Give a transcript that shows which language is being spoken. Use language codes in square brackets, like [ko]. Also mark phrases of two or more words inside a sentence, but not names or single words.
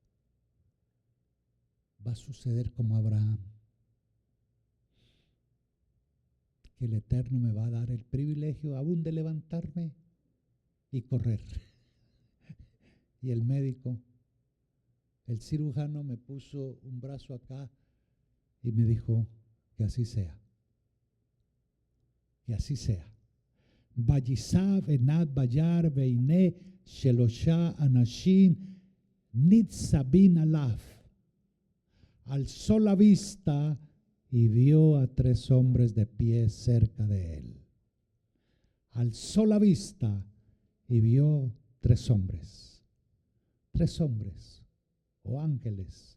[es] Va a suceder como Abraham, que el Eterno me va a dar el privilegio aún de levantarme y correr. Y el médico, el cirujano, me puso un brazo acá y me dijo que así sea. Que así sea. [he] וישא עיניו וירא והנה שלשה אנשים נצבים עליו. [es] Alzó la vista y vio a 3 hombres de pie cerca de él. Alzó la vista y vio 3 hombres. 3 hombres o ángeles.